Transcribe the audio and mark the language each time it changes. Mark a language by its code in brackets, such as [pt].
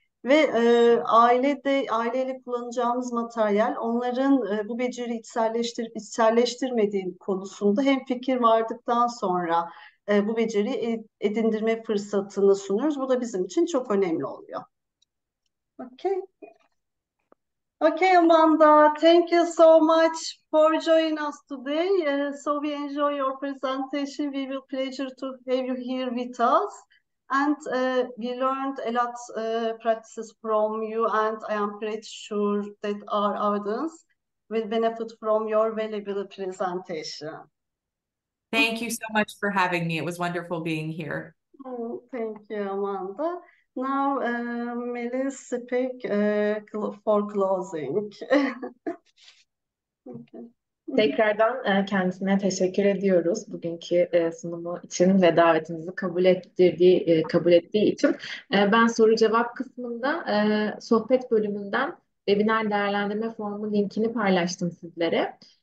[tr] Ve aileyle kullanacağımız materyal onların bu beceriyi içselleştirip içselleştirmediği konusunda hemfikir vardıktan sonra bu beceriyi edindirme fırsatını sunuyoruz. Bu da bizim için çok önemli oluyor. [en] Okay. Okay, Amanda, thank you so much for joining us today. So we enjoy your presentation. We will pleasure to have you here with us. And we learned a lot practices from you, and I am pretty sure that our audience will benefit from your valuable presentation. Thank you so much for having me. It was wonderful being here. Thank you, Amanda. Now, Melis speak for closing. Okay. [tr] Tekrardan kendisine teşekkür ediyoruz bugünkü sunumu için ve davetimizi kabul ettiği için. Ben soru cevap kısmında sohbet bölümünden webinar değerlendirme formu linkini paylaştım sizlere.